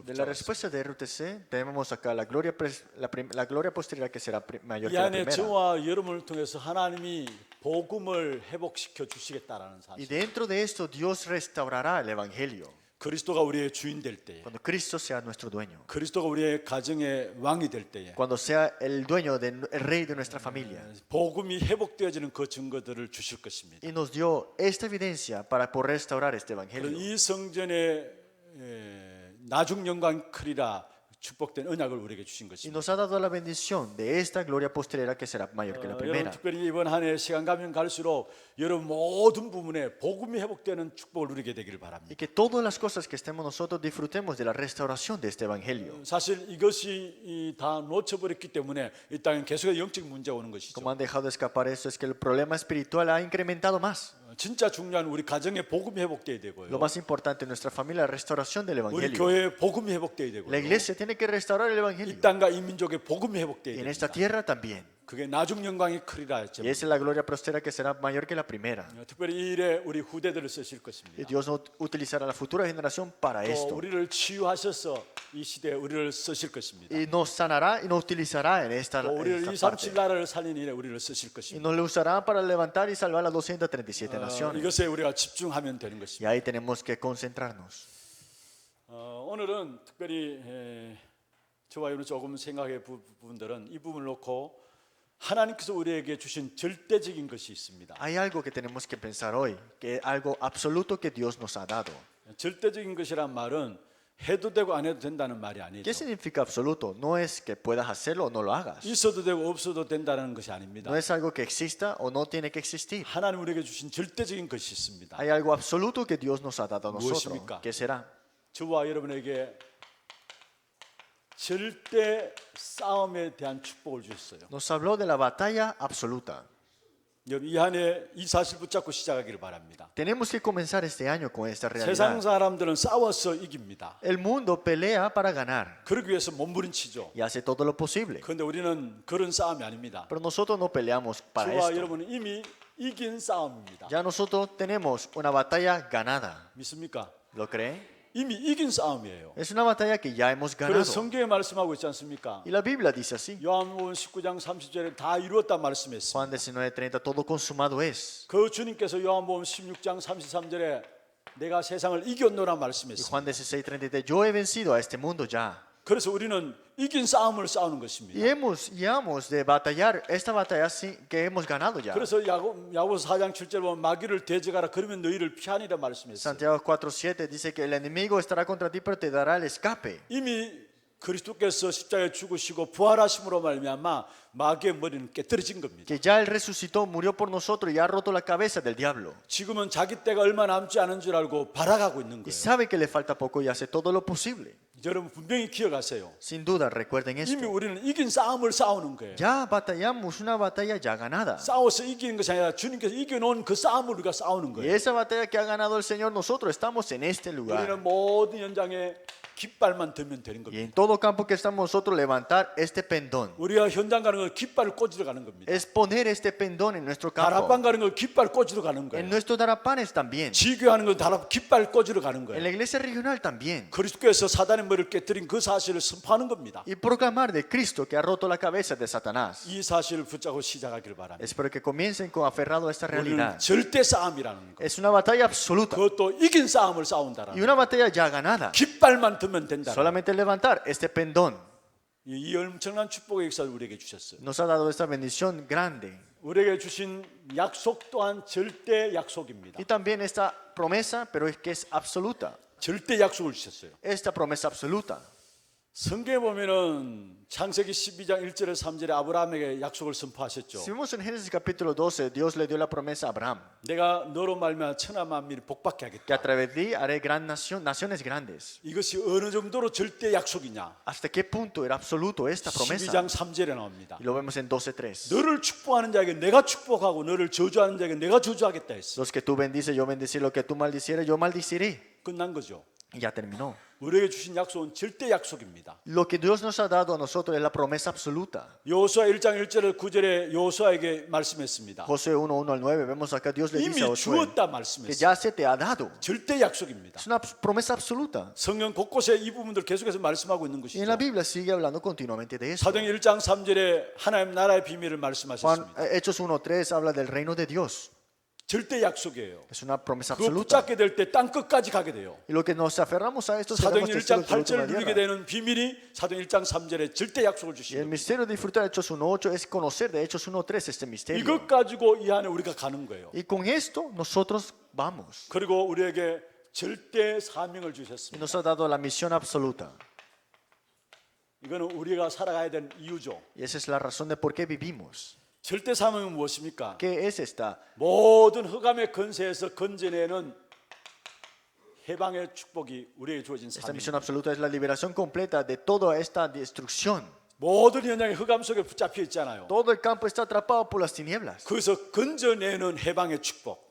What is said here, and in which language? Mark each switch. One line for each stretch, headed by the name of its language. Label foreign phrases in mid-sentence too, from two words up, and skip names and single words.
Spanish: de la
Korean: 붙잡았습니다.
Spanish: respuesta de RUTC, tenemos acá la gloria, la gloria posterior que será mayor
Korean: 이
Spanish: que la
Korean: 안에
Spanish: primera.
Korean: 저와 여러분을 통해서 하나님이 복음을 회복시켜 주시겠다라는
Spanish: Y
Korean: 사실.
Spanish: dentro de esto Dios restaurará el evangelio
Korean: 그리스도가 우리의 주인 될 때에,
Spanish: cuando Cristo sea nuestro dueño,
Korean: 그리스도가 우리의 가정의 왕이 될 때에
Spanish: cuando sea el dueño, el rey de nuestra familia.
Korean: 복음이 회복되어지는 그 증거들을 주실 것입니다.
Spanish: Y nos dio esta evidencia para poder restaurar este
Korean: 그래서
Spanish: evangelio.
Korean: 이 성전에 나중 영광 크리라 축복된 언약을 우리에게 주신
Spanish: Y
Korean: 것입니다.
Spanish: nos ha dado la bendición de esta gloria posterior que será mayor que la
Korean: 여러분
Spanish: primera.
Korean: 특별히 이번 한 해 시간 가면 갈수록 여러분 모든 부분에 복음이 회복되는 축복을 누리게 되기를
Spanish: Y
Korean: 바랍니다.
Spanish: que todas las cosas que estemos nosotros disfrutemos de la restauración de este evangelio.
Korean: 사실 이것이 다 놓쳐버렸기 때문에 이 땅에 계속 영적 문제가 오는 것이죠.
Spanish: Como han dejado de escapar esto es que el problema espiritual ha incrementado más.
Korean: 진짜 중요한 우리 가정에 복음이 회복돼야 되고요.
Spanish: Lo más importante en nuestra familia, la restauración del
Korean: 우리
Spanish: evangelio.
Korean: 교회에 복음이 회복돼야
Spanish: La
Korean: 되고요.
Spanish: iglesia tiene que restaurar el
Korean: 이
Spanish: evangelio.
Korean: 땅과 이 민족의 복음이
Spanish: Y
Korean: 회복돼야
Spanish: en esta
Korean: 됩니다.
Spanish: tierra también.
Korean: 그게 나중 영광이 크리라 했죠.
Spanish: Y esa es la gloria postera que será mayor que la primera.
Korean: 특별히 이 일에 우리 후대들을 쓰실
Spanish: Y
Korean: 것입니다.
Spanish: Dios utilizará a la futura generación para
Korean: 또
Spanish: esto.
Korean: 우리를 치유하셔서 이 시대에 우리를 쓰실 것입니다.
Spanish: Y nos sanará y nos utilizará en esta
Korean: 또 우리를
Spanish: parte.
Korean: 237 나라를 살린 일에 우리를 쓰실
Spanish: Y
Korean: 것입니다.
Spanish: nos lo usará para levantar y salvar las 237 naciones.
Korean: 이것에 우리가 집중하면 되는
Spanish: Y
Korean: 것입니다.
Spanish: ahí tenemos que concentrarnos.
Korean: 오늘은 특별히 저와 여러분 조금 생각해 볼 부분들은 이 부분을 놓고 하나님께서 우리에게 주신 절대적인 것이 있습니다.
Spanish: Hay algo que tenemos que pensar hoy, que es algo absoluto que Dios nos ha dado.
Korean: 절대적인 것이란 말은 해도 되고 안 해도 된다는 말이
Spanish: ¿Qué
Korean: 아니죠.
Spanish: significa absoluto? No es que puedas hacerlo o no lo hagas.
Korean: 있어도 되고 없어도 된다는 것이 아닙니다.
Spanish: No es algo que exista o no tiene que existir.
Korean: 하나님 우리에게 주신 절대적인 것이 있습니다.
Spanish: Hay algo absoluto que Dios nos ha dado a nosotros.
Korean: 무엇입니까?
Spanish: ¿Qué será?
Korean: 저와 여러분에게 절대 싸움에 대한 축복을 주셨어요.
Spanish: Nos habló de la batalla absoluta.
Korean: 여러분 이 한 해 이 사실 붙잡고 시작하기를 바랍니다.
Spanish: Tenemos que comenzar este año con esta
Korean: 세상
Spanish: realidad.
Korean: 사람들은 싸워서 이깁니다.
Spanish: El mundo pelea para ganar
Korean: 그러기 위해서 몸부림치죠.
Spanish: y hace todo lo posible.
Korean: 그런데 우리는 그런 싸움이 아닙니다.
Spanish: Pero nosotros no peleamos para
Korean: 저와
Spanish: esto.
Korean: 여러분은 이미 이긴 싸움입니다.
Spanish: Ya nosotros tenemos una batalla ganada.
Korean: 믿습니까?
Spanish: ¿Lo cree?
Korean: 이미 이긴 싸움이에요.
Spanish: Es una batalla que ya hemos ganado.
Korean: 그래서 성경에 말씀하고 있지 않습니까?
Spanish: Y la Biblia dice así.
Korean: 요한복음 19장 30절에 다 이루었다 말씀했습니다.
Spanish: Juan 19:30, todo consumado es.
Korean: 그 주님께서 요한복음 16장 33절에 내가 세상을 이겼노라
Spanish: Y
Korean: 말씀했습니다.
Spanish: Juan 16:33, yo he vencido a este mundo ya.
Korean: 그래서 우리는 이긴 싸움을 싸우는 것입니다.
Spanish: Y hemos de batallar esta batalla que hemos ganado ya.
Korean: 그래서 야고보서 4장 7절 보면 마귀를 대적하라 그러면 너희를 피하니라 말씀했어요.
Spanish: Santiago 4:7 dice que el enemigo estará contra ti pero te dará el escape.
Korean: 이미 그리스도께서 십자가에 죽으시고 부활하심으로 말미암아 마귀의 머리는 깨뜨려진 겁니다.
Spanish: Que ya él resucitó, murió por nosotros y ha roto la cabeza del diablo.
Korean: 지금은 자기 때가 얼마 남지 않은 줄 알고 발악하고 있는
Spanish: Y
Korean: 거예요.
Spanish: sabe que le falta poco y hace todo lo posible.
Korean: 여러분 분명히 기억하세요.
Spanish: Sin duda, recuerden
Korean: 이미
Spanish: esto.
Korean: 우리는 이긴 싸움을 싸우는 거예요.
Spanish: Ya batallamos una batalla ya ganada.
Korean: 싸워서 이기는 것이 아니라 주님께서 이겨놓은 그 싸움을 우리가 싸우는
Spanish: Y
Korean: 거예요.
Spanish: esa batalla que ha ganado el Señor, nosotros estamos en este lugar.
Korean: 우리는 모든 현장에 깃발만 들면 되는
Spanish: Y
Korean: 겁니다.
Spanish: en todo campo que estamos nosotros levantar este pendón.
Korean: 우리가 현장 가는 건 깃발을 꽂으러 가는 겁니다.
Spanish: Es poner este pendón en nuestro campo.
Korean: 다락방 가는 건 깃발 꽂으러 가는
Spanish: En
Korean: 거예요.
Spanish: nuestros darapanes también.
Korean: 지교하는 건 깃발 꽂으러 가는
Spanish: En
Korean: 거예요.
Spanish: la iglesia regional también.
Korean: 그리스도께서 사단의 머리를 깨뜨린 그 사실을 선포하는 겁니다.
Spanish: Y proclamar de Cristo que ha roto la cabeza de Satanás.
Korean: 이 사실을 붙잡고 시작하길 바랍니다.
Spanish: Espero que comiencen con aferrado a esta
Korean: 우리는
Spanish: realidad.
Korean: 절대 싸움이라는 거.
Spanish: Es una batalla absoluta.
Korean: 그것도 이긴 싸움을
Spanish: Y
Korean: 싸운다라는
Spanish: una batalla ya ganada.
Korean: 깃발만 들면 된다.
Spanish: Solamente levantar este pendón
Korean: 이 엄청난 축복의 역사를 우리에게 주셨어요.
Spanish: nos ha dado esta bendición grande.
Korean: 우리에게 주신 약속 또한 절대 약속입니다.
Spanish: Y también esta promesa, pero es que es absoluta.
Korean: 절대 약속을 주셨어요.
Spanish: Esta promesa absoluta.
Korean: 성경에 보면은 창세기 12장 1절에 3절에 아브라함에게 약속을 선포하셨죠.
Spanish: Si vemos en Génesis capítulo 12, Dios le dio la promesa a Abraham,
Korean: 내가 너로 말미암아 천하 만민을 복받게
Spanish: que a
Korean: 하겠다.
Spanish: través de ti haré gran nación, naciones grandes.
Korean: 이것이 어느 정도로 절대 약속이냐?
Spanish: ¿Hasta qué punto era absoluto esta promesa?
Korean: 12장 3절에 나옵니다.
Spanish: Y lo vemos en 12.3.
Korean: 너를 축복하는 자에게 내가 축복하고 너를 저주하는 자에게 내가 저주하겠다 했어.
Spanish: Los que tú bendices, yo bendeciré. Lo que tú maldicieres, yo maldiciré.
Korean: 끝난 거죠.
Spanish: Y ya terminó.
Korean: 우리에게 주신 약속은 절대 약속입니다.
Spanish: Lo que Dios nos ha dado a nosotros es la promesa absoluta.
Korean: 여호수아 1장 1절 9절에 여호수아에게 말씀했습니다.
Spanish: Josué 1:1 al 9, vemos acá Dios le dice a
Korean: 이미 Josué 주었다
Spanish: que
Korean: 말씀했어요.
Spanish: ya se te ha dado.
Korean: 절대 약속입니다.
Spanish: Es una promesa absoluta.
Korean: 성경 곳곳에 이 부분들 계속해서 말씀하고 있는
Spanish: Y en la
Korean: 것이죠.
Spanish: Biblia sigue hablando continuamente de eso.
Korean: 사도행 1장 3절에 하나님 나라의 비밀을 Juan, 말씀하셨습니다.
Spanish: Hechos 1:3 habla del reino de Dios.
Korean: 절대 약속이에요.
Spanish: Es una promesa
Korean: 그거
Spanish: absoluta.
Korean: 붙잡게 될 때 땅 끝까지 가게 돼요.
Spanish: Y lo que nos aferramos a esto
Korean: 사도행
Spanish: seremos
Korean: 1장
Spanish: testigos de la
Korean: 8절을
Spanish: última
Korean: 누리게
Spanish: tierra.
Korean: 되는 비밀이 사도행 1장 3절에 절대 약속을
Spanish: Y
Korean: 주신
Spanish: el
Korean: 겁니다.
Spanish: misterio de disfrutar de Hechos 1:8 es conocer de Hechos 1:3 este misterio.
Korean: 이것 가지고 이 안에 우리가 가는 거예요.
Spanish: Y con esto nosotros vamos.
Korean: 그리고 우리에게 절대 사명을
Spanish: Y
Korean: 주셨습니다.
Spanish: nos ha dado la misión absoluta.
Korean: 이거는 우리가 살아가야 되는 이유죠.
Spanish: Y esa es la razón de por qué vivimos.
Korean: 절대 사명은 무엇입니까?
Spanish: ¿Qué es esta?
Korean: 모든 흑암의 건세에서 건져내는 해방의 축복이 우리에게 주어진
Spanish: Esta
Korean: 사명.
Spanish: misión absoluta es la liberación completa de toda esta destrucción.
Korean: 모든 현장이 흑암 속에 붙잡혀 있잖아요.
Spanish: Todo el campo está atrapado por las tinieblas.
Korean: 그래서 건져내는 해방의 축복.